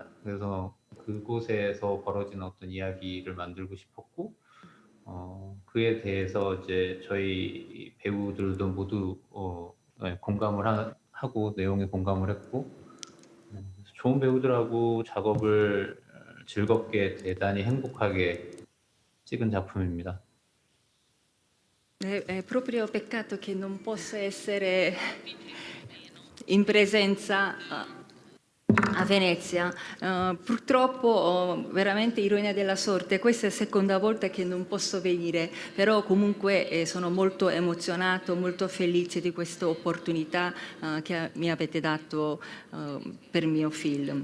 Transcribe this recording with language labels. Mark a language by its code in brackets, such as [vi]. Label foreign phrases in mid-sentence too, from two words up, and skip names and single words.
[ko] 그래서 그곳에서 벌어진 어떤 이야기를 만들고 싶었고 그에 대해서 이제 저희 배우들도 모두 공감을 하고 내용에 공감을 했고 좋은 배우들하고 작업을 즐겁게 대단히 행복하게 찍은 작품입니다. [it] È proprio peccato che non possa essere in presenza a Venezia. Purtroppo, veramente ironia della sorte, questa è la seconda volta che non posso venire, però comunque sono molto emozionato, molto felice di questa opportunità che mi avete dato per il mio film.